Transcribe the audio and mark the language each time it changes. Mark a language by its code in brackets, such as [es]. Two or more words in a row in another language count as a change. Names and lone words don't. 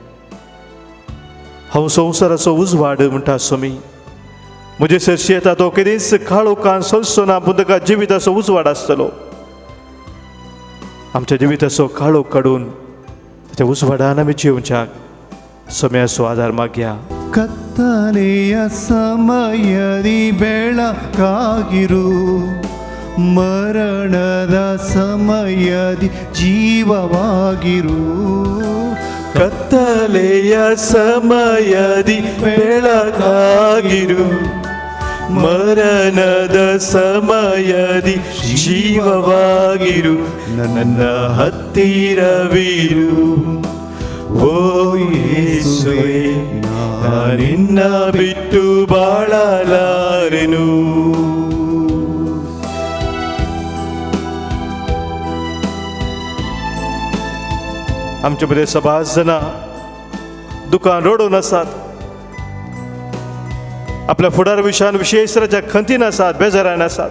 [kok] हांव संवसाराचो उजवाड म्हणटा सोमी, म्हजे सरशी येता तो केदींच काळोखान सोंसचो ना, पूण ताका जिविताचो उजवाड आसतलो. आमच्या जिविताचो काळोख काडून ताच्या उजवाडान आमी जिवच्याक सोम्याचो आदार मागया. [kn] ಕತ್ತಲೆಯ ಸಮಯದಿ ಬೆಳಕಾಗಿರು, ಮರಣದ ಸಮಯದಿ ಜೀವವಾಗಿರು. ಕತ್ತಲೆಯ ಸಮಯದಿ ಬೆಳಕಾಗಿರು, ಮರಣದ ಸಮಯದಿ ಜೀವವಾಗಿರು. ನನ್ನ ಹತ್ತಿರವಿರು ಓ ಯೇಸುವೆ, ನಾ ನಿನ್ನ ಬಿಟ್ಟು ಬಾಳಲಾರೆನು. [kok] आमचे बरे सभास जाणां दुकान रडून आसात, आपल्या फुडार विशयान विशेषराच्या खंतीन आसात, बेजारान आसात.